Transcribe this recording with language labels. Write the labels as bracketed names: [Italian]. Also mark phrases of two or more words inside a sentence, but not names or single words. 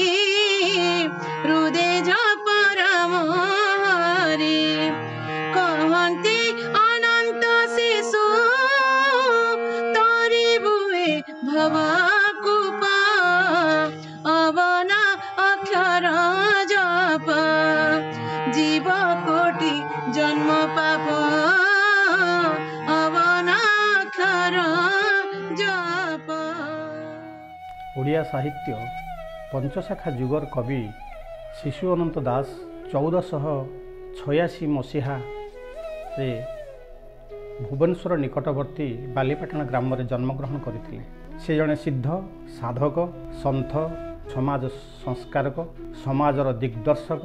[Odia] ହୃଦେ ଜପ ରାମ ହରି କହନ୍ତି ଅନନ୍ତ ଶିଶୁ ତରିବୁଏ ଭବକୂପ ଅବନା ଅକ୍ଷର ଜପ ଜୀବ କୋଟି ଜନ୍ମ ପାପ ଅବନାକ୍ଷର ଜପ। ଓଡ଼ିଆ ସାହିତ୍ୟ ପଞ୍ଚଶାଖା ଯୁଗର କବି ଶିଶୁ ଅନନ୍ତ ଦାସ 1486 ମସିହାରେ ଭୁବନେଶ୍ୱର ନିକଟବର୍ତ୍ତୀ ବାଲିପାଟଣା ଗ୍ରାମରେ ଜନ୍ମଗ୍ରହଣ କରିଥିଲେ। ସେ ଜଣେ ସିଦ୍ଧ ସାଧକ, ସନ୍ଥ, ସମାଜ ସଂସ୍କାରକ, ସମାଜର ଦିଗ୍ଦର୍ଶକ।